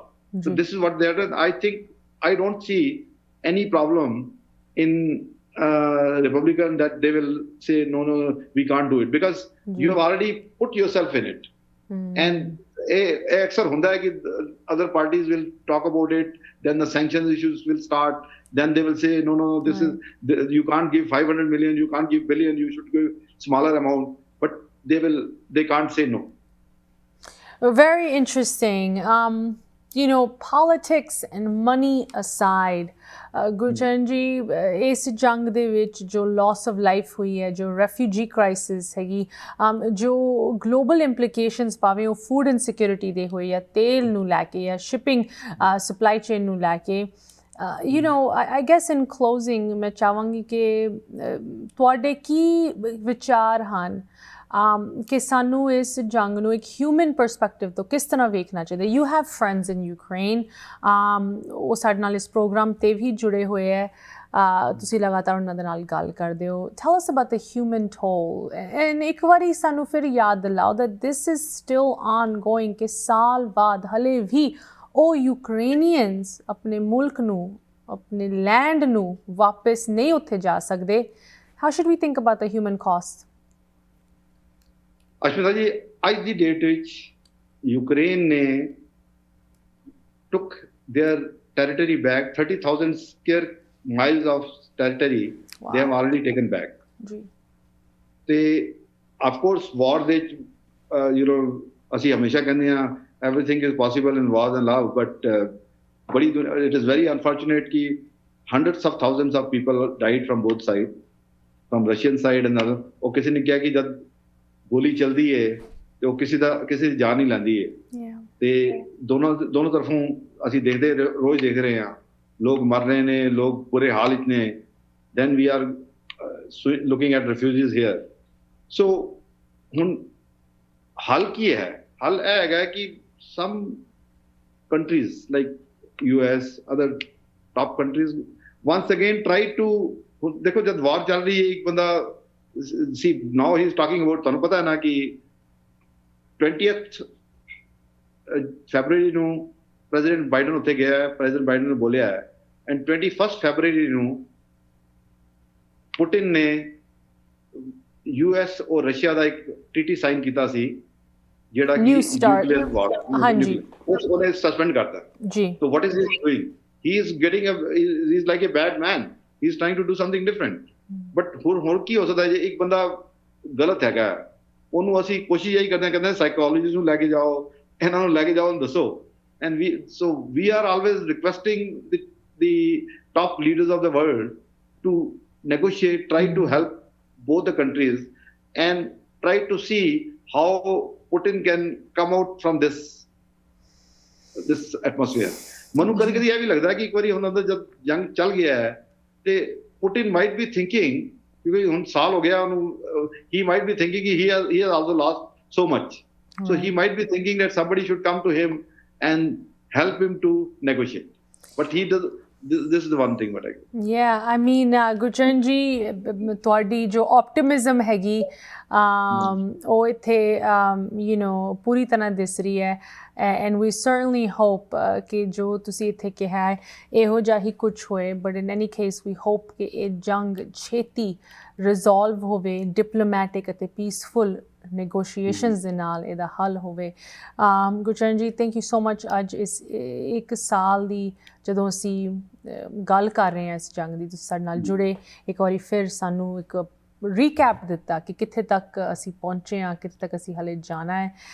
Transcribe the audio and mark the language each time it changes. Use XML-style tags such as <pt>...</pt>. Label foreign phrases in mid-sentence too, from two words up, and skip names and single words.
<en>So this is what they are doing. I think I don't see any problem in Republican that they will say no, we can't do it, because you have already put yourself in it. And</en> <pa>ਇਹ ਅਕਸਰ ਹੁੰਦਾ ਹੈ ਕਿ</pa> <en>other parties will talk about it, then the sanctions issues will start, then they will say no, this is you can't give 500 million, you can't give billion, you should give smaller amount, but they can't say no. Very interesting. Politics and money aside,</en> <pa>ਗੁਰਚਰਨ ਜੀ ਇਸ ਜੰਗ ਦੇ ਵਿੱਚ ਜੋ</pa> <en>loss of life</en> <pa>ਹੋਈ ਹੈ, ਜੋ</pa> <en>refugee crisis</en> <pa>ਹੈਗੀ, ਜੋ</pa> <en>global implications</en> <pa>ਭਾਵੇਂ ਉਹ</pa> <en>food insecurity</en> <pa>ਦੇ ਹੋਏ ਆ, ਤੇਲ ਨੂੰ ਲੈ ਕੇ ਜਾਂ</pa> <en>shipping supply chain</en> <pa>ਨੂੰ ਲੈ ਕੇ,</pa> <en>I guess in closing</en> <pa>ਮੈਂ ਚਾਹਾਂਗੀ ਕਿ ਤੁਹਾਡੇ ਕੀ ਵਿਚਾਰ ਹਨ ਕਿ ਸਾਨੂੰ ਇਸ ਜੰਗ ਨੂੰ ਇੱਕ</pa> <en>human perspective</en> <pa>ਤੋਂ ਕਿਸ ਤਰ੍ਹਾਂ ਵੇਖਣਾ ਚਾਹੀਦਾ?</pa> <en>you have friends in Ukraine,</en> <pa>ਉਹ ਸਾਡੇ ਨਾਲ ਇਸ ਪ੍ਰੋਗਰਾਮ 'ਤੇ ਵੀ ਜੁੜੇ ਹੋਏ ਹੈ, ਤੁਸੀਂ ਲਗਾਤਾਰ ਉਹਨਾਂ ਦੇ ਨਾਲ ਗੱਲ ਕਰਦੇ ਹੋ.</pa> <en>tell us about the human toll,</en> <pa>ਐਂਡ ਇੱਕ ਵਾਰੀ ਸਾਨੂੰ ਫਿਰ ਯਾਦ ਦਿਲਾਓ</pa> <en>that this is still on going,</en> <pa>ਕਿ ਸਾਲ ਬਾਅਦ ਹਲੇ ਵੀ ਉਹ ਯੂਕਰੇਨੀਅਨਸ ਆਪਣੇ ਮੁਲਕ ਨੂੰ, ਆਪਣੇ ਲੈਂਡ ਨੂੰ ਵਾਪਸ ਨਹੀਂ ਉੱਥੇ ਜਾ ਸਕਦੇ.</pa> <en>How should we think about the human cost?</en> <pa>ਅਸ਼ਮਿਤਾ ਜੀ, ਅੱਜ ਦੀ ਡੇਟ ਵਿੱਚ ਯੂਕਰੇਨ ਨੇ</pa> <en>took their territory back, 30,000 square miles of territory. Wow. They have already taken back. ਤੇ of course war</en> <pa>ਦੇ ਅਸੀਂ ਹਮੇਸ਼ਾ ਕਹਿੰਦੇ ਹਾਂ</pa> <en>everything is possible in wars and love, but it is very unfortunate ਕਿ hundreds of thousands of people died from both sides, from Russian side and other.</en> <pa>ਉਹ ਕਿਸੇ ਨੇ ਕਿਹਾ ਕਿ ਜਦ ਗੋਲੀ ਚੱਲਦੀ ਹੈ ਤੇ ਉਹ ਕਿਸੇ ਦੀ ਜਾਨ ਨਹੀਂ ਲੈਂਦੀ ਹੈ, ਤੇ ਦੋਨੋਂ ਤਰਫੋਂ ਅਸੀਂ ਰੋਜ਼ ਦੇਖ ਰਹੇ ਹਾਂ, ਲੋਕ ਮਰ ਰਹੇ ਨੇ, ਲੋਕ ਬੁਰੇ ਹਾਲ ਵਿੱਚ ਨੇ.</pa> <en>then we are looking at refugees here.</en> <pa>so ਹੁਣ ਹੱਲ ਕੀ ਹੈ? ਹੱਲ ਇਹ ਹੈਗਾ ਕਿ</pa> <en>some countries like US, other top countries once again try to,</en> <pa>ਦੇਖੋ ਜਦ ਵਾਰ ਚੱਲ ਰਹੀ ਹੈ, ਇੱਕ ਬੰਦਾ</pa> <en>see now he is talking about,</en> <pa>ਤੁਹਾਨੂੰ ਪਤਾ ਹੈ ਨਾ ਕਿ 20th February ਨੂੰ ਪ੍ਰੈਜ਼ੀਡੈਂਟ ਬਾਈਡਨ ਉੱਥੇ ਗਿਆ ਹੈ, ਪ੍ਰੈਜ਼ੀਡੈਂਟ ਬਾਈਡਨ ਨੇ ਬੋਲਿਆ ਹੈ, ਐਂਡ 21st February ਨੂੰ ਪੁਟਿਨ ਨੇ US ਔਰ ਰਸ਼ੀਆ ਦਾ ਇੱਕ</pa> <en>treaty sign</en> <pa>ਕੀਤਾ ਸੀ, ਜਿਹੜਾ ਕਿ</pa> <en>nuclear war,</en> <pa>ਉਹਨੇ ਸਸਪੈਂਡ ਕਰਤਾ ਜੀ.</pa> <en>so what is he doing? he is like a bad man, he is trying to do something different.</en> <pa>ਬਟ ਹੋਰ ਕੀ ਹੋ ਸਕਦਾ ਜੇ ਇੱਕ ਬੰਦਾ ਗਲਤ ਹੈਗਾ, ਉਹਨੂੰ ਅਸੀਂ ਕੋਸ਼ਿਸ਼ ਇਹੀ ਕਰਦੇ ਹਾਂ ਸਾਈਕੋਲੋਜਿਸਟ ਨੂੰ ਲੈ ਕੇ ਜਾਓ, ਇਹਨਾਂ ਨੂੰ ਲੈ ਕੇ ਜਾਓ, ਉਹਨੂੰ ਦੱਸੋ.</pa> <en>ਐਂਡ we are always requesting the top leaders of the world to negotiate, try to help both the countries and try to see how Putin can come out from this atmosphere.</en> <pa>ਮੈਨੂੰ ਕਦੀ ਇਹ ਵੀ ਲੱਗਦਾ ਕਿ ਇੱਕ ਵਾਰੀ ਹੁਣ ਜਦ ਜੰਗ ਚੱਲ ਗਿਆ ਹੈ ਤੇ</pa> <en>Putin might be thinking,</en> <pa>because ਹੁਣ ਸਾਲ ਹੋ ਗਿਆ ਉਹਨੂੰ,</pa> <en>he might be thinking he has also lost so much. So he might be thinking that somebody should come to him and help him to negotiate. But he does. This is the one thing what I. Yeah, I mean,</en> <pa>Gurcharan ji, ਤੁਹਾਡੀ ਜੋ optimism ਹੈਗੀ, ਉਹ ਇੱਥੇ ਪੂਰੀ ਤਰ੍ਹਾਂ ਦਿਸ ਰਹੀ ਹੈ,</pa> <en>and we certainly hope</en> <pa>ਕਿ ਜੋ ਤੁਸੀਂ ਇੱਥੇ ਕਿਹਾ ਹੈ ਇਹੋ ਜਿਹਾ ਹੀ ਕੁਝ ਹੋਏ.</pa> <en>but in any case we hope</en> <pa>ਕਿ ਇਹ ਜੰਗ ਛੇਤੀ resolve ਹੋਵੇ, diplomatic ਅਤੇ</pa> <en>peaceful negotiations</en> <pa>ਦੇ ਨਾਲ ਇਹਦਾ ਹੱਲ ਹੋਵੇ. ਗੁਰਚਰਨ ਜੀ,</pa> <en>thank you so much.</en> <pa>ਅੱਜ ਇਸ ਇੱਕ ਸਾਲ ਦੀ ਜਦੋਂ ਅਸੀਂ ਗੱਲ ਕਰ ਰਹੇ ਹਾਂ ਇਸ ਜੰਗ ਦੀ, ਤੁਸੀਂ ਸਾਡੇ ਨਾਲ ਜੁੜੇ, ਇੱਕ ਵਾਰੀ ਫਿਰ ਸਾਨੂੰ ਇੱਕ ਰੀਕੈਪ ਦਿੱਤਾ ਕਿ ਕਿੱਥੇ ਤੱਕ ਅਸੀਂ ਪਹੁੰਚੇ ਹਾਂ, ਕਿੱਥੇ ਤੱਕ ਅਸੀਂ ਹਲੇ ਜਾਣਾ ਹੈ.</pa>